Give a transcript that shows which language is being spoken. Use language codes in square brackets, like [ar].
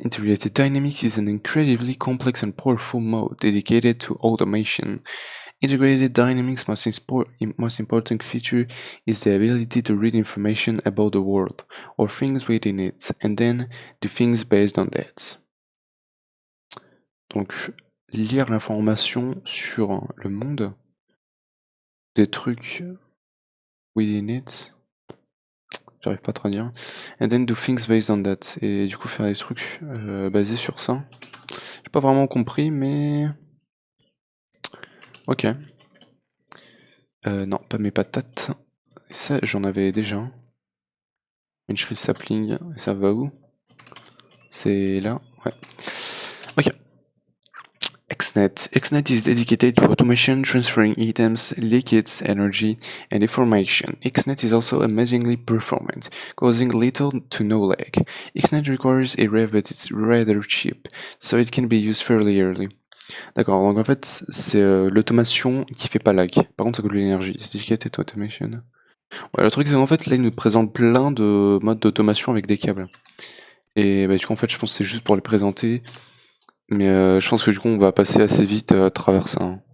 [en] Integrated Dynamics is an incredibly complex and powerful mode dedicated to automation. Integrated Dynamics' most important feature is the ability to read information about the world, or things within it, and then do things based on that. [fr] Donc, lire l'information sur le monde, des trucs [en] within it, [fr] j'arrive pas à traduire, [en] and then do things based on that, [fr] et du coup faire des trucs basés sur ça. J'ai pas vraiment compris, mais... Ok. Non, pas mes patates. Ça, j'en avais déjà. Une shrill sapling, ça va où? C'est là, ouais. Ok. XNet. [en] XNet is dedicated to automation, transferring items, liquids, energy, and information. XNet is also amazingly performant, causing little to no lag. XNet requires a rev, but it's rather cheap, so it can be used fairly early. [fr] D'accord, donc en fait, c'est l'automation qui fait pas lag. Par contre, ça coûte de l'énergie. C'est [en] dedicated to automation. [fr] Ouais, le truc, c'est qu'en fait, là, il nous présente plein de modes d'automation avec des câbles. Et bah, du coup, en fait, je pense que c'est juste pour les présenter. Mais je pense que du coup, on va passer assez vite à travers ça. Hein.